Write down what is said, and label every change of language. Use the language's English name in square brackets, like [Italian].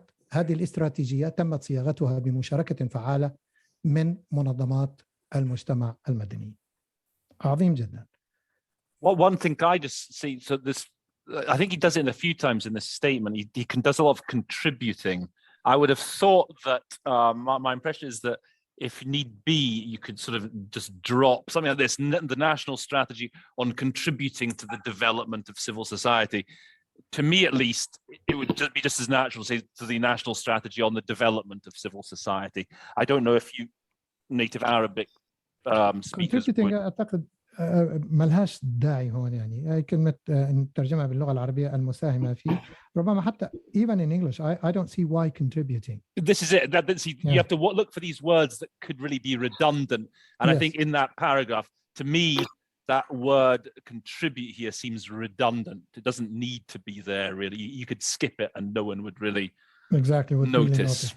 [Arabic] هذه الاستراتيجية تمت صياغتها بمشاركة فعالة من منظمات المجتمع المدني. عظيم جدا. [English] Well, one thing I just see, so this, I think he does it a few times in this statement. He does a lot of contributing. I would have thought that my impression is that if need be, you could sort of just drop something like this, the national strategy on contributing to the development of civil society. To me, at least, it would be just as natural to say to the national strategy on the development of civil society. I don't know if you native Arabic speakers would... [Arabic] أعتقد ملهاش داعي هون، يعني هاي كلمة نترجمها باللغة العربية المساهمة فيه. ربما حتى [English] even in English I don't see why contributing. This is it. You have to look for these words that could really be redundant. And I think in that paragraph, to me, that word contribute here seems redundant. It doesn't need to be there really. You could skip it and no one would really notice.